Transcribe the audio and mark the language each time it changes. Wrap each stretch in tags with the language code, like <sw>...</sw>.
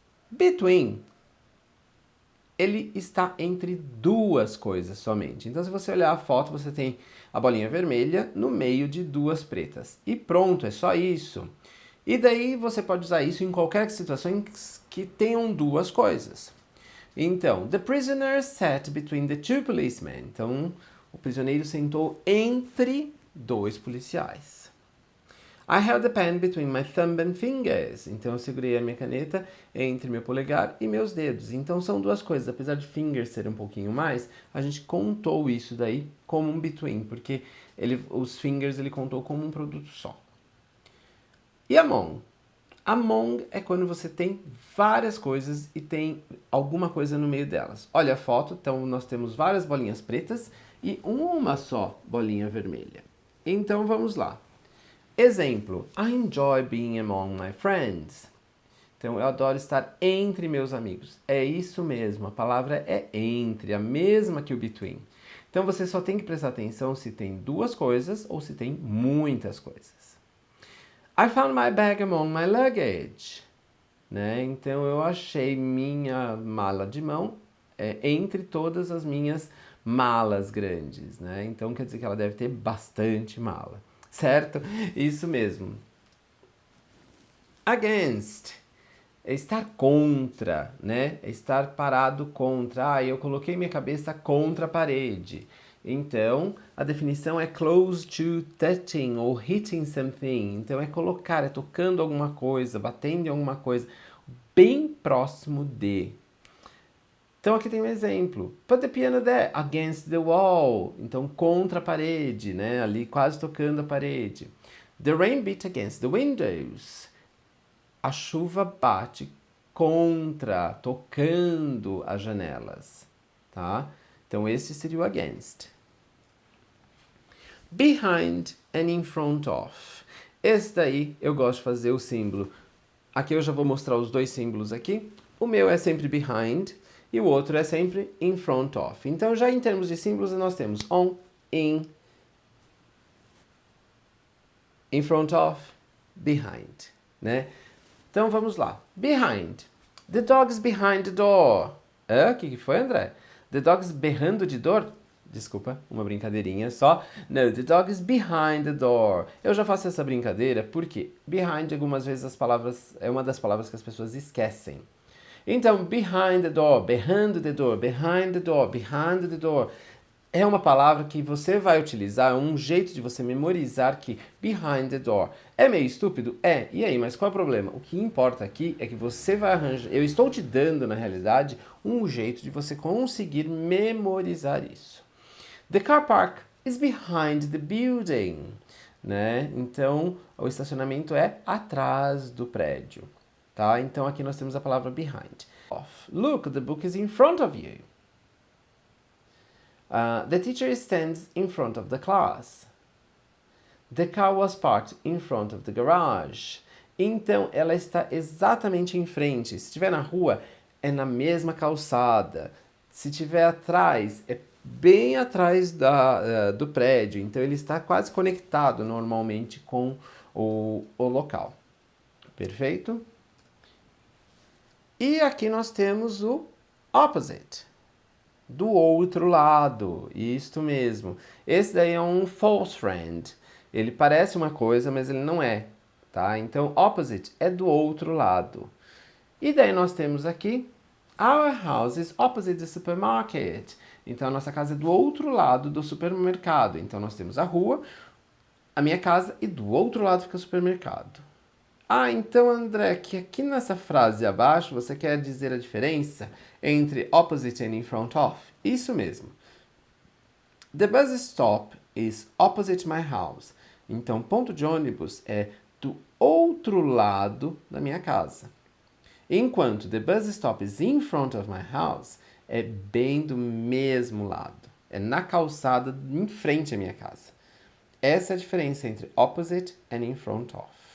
<pt>Between, ele está entre duas coisas somente. Então, se você olhar a foto, você tem a bolinha vermelha no meio de duas pretas. E pronto, é só isso. E daí você pode usar isso em qualquer situação que tenham duas coisas.</pt> <en>Então, the prisoner sat between the two policemen.</en> <pt>Então, o prisioneiro sentou entre dois policiais.</pt> <en>I held the pen between my thumb and fingers.</en> <pt>Então, eu segurei a minha caneta entre meu polegar e meus dedos. Então, são duas coisas. Apesar de fingers ser um pouquinho mais, a gente contou isso daí como um between, porque os fingers ele contou como um produto só. E among? Among é quando você tem várias coisas e tem alguma coisa no meio delas. Olha a foto, então nós temos várias bolinhas pretas e uma só bolinha vermelha. Então vamos lá.</pt> <en>Exemplo, I enjoy being among my friends.</en> <pt>Então eu adoro estar entre meus amigos. É isso mesmo, a palavra é entre, a mesma que o between. Então você só tem que prestar atenção se tem duas coisas ou se tem muitas coisas.</pt> <en>I found my bag among my luggage.</en> <pt>Né? Então eu achei minha mala de mão entre todas as minhas malas grandes. Né? Então quer dizer que ela deve ter bastante mala. Certo? Isso mesmo. Against é estar contra, né? É estar parado contra. Ah, eu coloquei minha cabeça contra a parede. Então, a definição é</pt> <en>close to touching</en> <pt>ou</pt> <en>hitting something.</en> <pt>Então, é colocar, é tocando alguma coisa, batendo em alguma coisa, bem próximo de. Então, aqui tem um exemplo.</pt> <en>Put the piano there, against the wall.</en> <pt>Então, contra a parede, né? Ali quase tocando a parede.</pt> <en>The rain beat against the windows.</en> <pt>A chuva bate contra, tocando as janelas, tá? Então, esse seria o against.</pt> <en>Behind and in front of.</en> <pt>Esse daí eu gosto de fazer o símbolo. Aqui eu já vou mostrar os dois símbolos aqui. O meu é sempre behind e o outro é sempre in front of. Então, já em termos de símbolos, nós temos on, in front of, behind, né? Então, vamos lá. Behind.</pt> <en>The dog's behind the door.</en> <pt>O que foi, André?</pt> <en>The dog's</en> <pt>berrando de dor? Desculpa, uma brincadeirinha só.</pt> <en>No, the dog is behind the door.</en> <pt>Eu já faço essa brincadeira porque behind, algumas vezes, é uma das palavras que as pessoas esquecem.</pt> <en>Então, behind the door, berrando the door, behind the door, behind the door.</en> <pt>É uma palavra que você vai utilizar, é um jeito de você memorizar que</pt> <en>behind the door.</en> <pt>É meio estúpido? É. E aí, mas qual é o problema? O que importa aqui é que você vai arranjar... Eu estou te dando, na realidade, um jeito de você conseguir memorizar isso.</pt> <en>The car park is behind the building.</en> <pt>Né? Então, o estacionamento é atrás do prédio. Tá? Então, aqui nós temos a palavra behind.</pt> <en>Look, the book is in front of you. The teacher stands in front of the class. The car was parked in front of the garage.</en> <pt>Então, ela está exatamente em frente. Se estiver na rua, é na mesma calçada. Se estiver atrás, é bem atrás do prédio. Então, ele está quase conectado normalmente com o local. Perfeito? E aqui nós temos o opposite. do outro lado, isto mesmo. Esse daí é um false friend. Ele parece uma coisa, mas ele não é, tá? Então, opposite é do outro lado. E daí nós temos aqui,</pt> <en>our house is opposite the supermarket.</en> <pt>Então, a nossa casa é do outro lado do supermercado. Então, nós temos a rua, a minha casa, e do outro lado fica o supermercado. Ah, então, André, que aqui nessa frase abaixo você quer dizer a diferença entre</pt> <en>opposite and in front of?</en> <pt>Isso mesmo.</pt> <en>The bus stop is opposite my house.</en> <pt>Então, ponto de ônibus é do outro lado da minha casa. Enquanto</pt> <en>the bus stop is in front of my house,</en> <pt>é bem do mesmo lado. É na calçada em frente à minha casa. Essa é a diferença entre</pt> <en>opposite and in front of.</en>